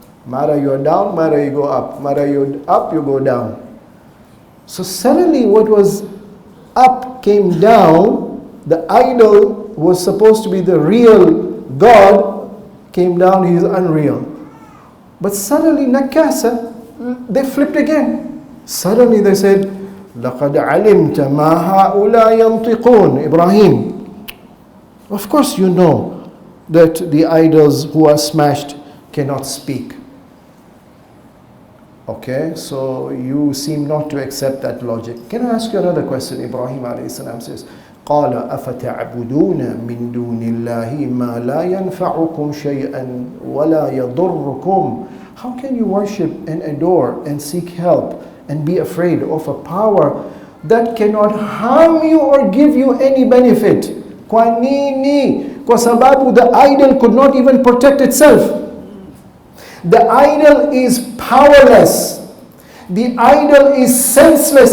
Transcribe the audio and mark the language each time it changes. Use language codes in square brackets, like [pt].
[en] Mara you're down, mara you go up. Mara you're up, you go down. So suddenly what was up came down. The idol was supposed to be the real God, came down, he is unreal. But suddenly nakasa, they flipped again. Suddenly they said, [ar] لَقَدْ عَلِمْتَ مَا هَؤُلَاءِ يَنْطِقُونَ. [en] Ibrahim, of course you know that the idols who are smashed cannot speak. Okay, so you seem not to accept that logic. Can I ask you another question? Ibrahim alayhi salam says, [ar] قال أفتعبدون من دون الله ما لا ينفعكم شيئا ولا يضركم. [en] How can you worship and adore and seek help and be afraid of a power that cannot harm you or give you any benefit? [sw] Kwa nini? Kwa sababu [en] the idol could not even protect itself. The idol is powerless. The idol is senseless.